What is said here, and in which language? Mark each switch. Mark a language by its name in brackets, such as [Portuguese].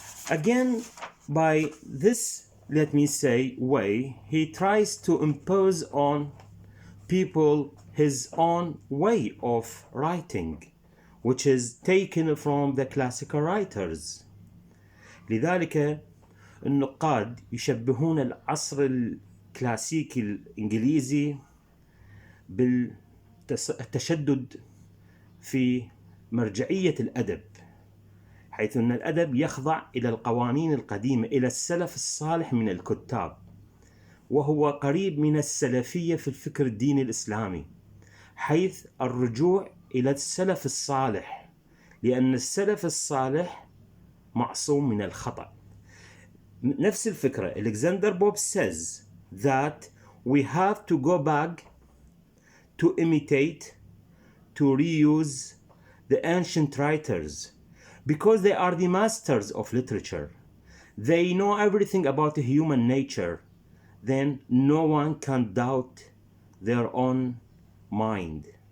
[English] Again, by this, way, he tries to impose on people his own way of writing, which is taken from the classical writers. [Arabic] لذلك النقاد يشبهون العصر الكلاسيكي الإنجليزي بالتشدد في مرجعية الأدب، حيث أن الأدب يخضع إلى القوانين القديمة، إلى السلف الصالح من الكتاب، وهو قريب من السلفية في الفكر الديني الإسلامي، حيث الرجوع إلى السلف الصالح، لأن السلف الصالح معصوم من الخطأ. نفس الفكرة. [English] Alexander Pope says that we have to go back to imitate, to reuse the ancient writers because they are the masters of literature. They know everything about human nature. Then no one can doubt their own mind.